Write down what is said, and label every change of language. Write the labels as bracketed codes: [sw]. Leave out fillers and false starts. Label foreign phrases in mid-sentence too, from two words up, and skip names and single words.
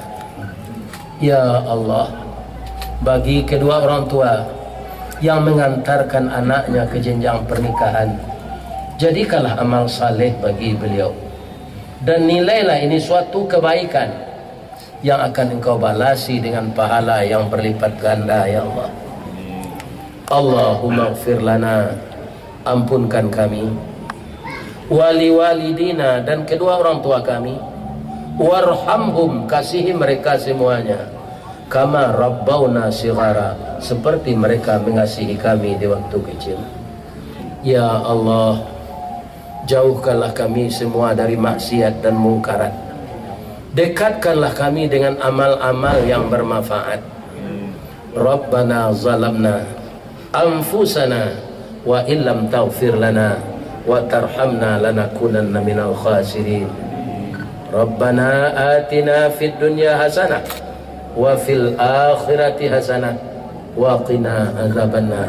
[ar] يا الله, [id] bagi kedua orang tua yang mengantarkan anaknya ke jenjang pernikahan, jadikanlah amal saleh bagi beliau, dan nilailah ini suatu kebaikan yang akan Engkau balasi dengan pahala yang berlipat ganda. [ar] يا الله, اللهم اغفر لنا, [id] ampunkan kami, [ar] ولوالدينا, [id] dan kedua orang tua kami, warhamhum, kasihi mereka semuanya, [ar] كما ربونا صغارا, [id] seperti mereka mengasihi kami di waktu kecil. [ar] يا الله, [id] jauhkanlah kami semua dari maksiat dan mungkarat, dekatkanlah kami dengan amal-amal yang bermanfaat. [ar] ربنا ظلمنا أنفسنا وإن لم تغفر لنا وترحمنا لنكونن من الخاسرين. ربنا آتنا في الدنيا حسنة وفي الآخرة حسنة وقنا عذاب النار.